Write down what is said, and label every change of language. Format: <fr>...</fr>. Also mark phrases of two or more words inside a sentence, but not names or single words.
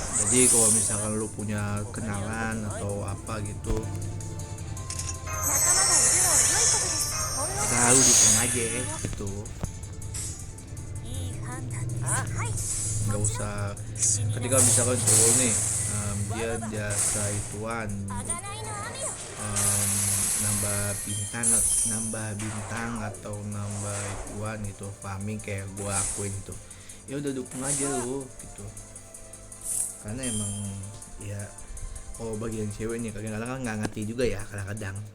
<id>Jadi kalau misalkan lu punya kenalan atau apa gitu,</id> <ja>仲間がいるのは良いことです。ほんの</ja> <id>selalu dukung aja gitu.</id> <ja>いい判断です。はい。</ja> <id>Nggak usah ketika misalkan cowok nih dia jasa ituan</id> <ja>あがないの網よ。</ja> <id>nambah bintang atau nambah ituan gitu, farming kayak gua akuin gitu, ya udah dukung aja lu gitu. Karena emang ya kalau bagian cewek nih kadang-kadang kan nggak ngerti juga ya kadang-kadang.</id>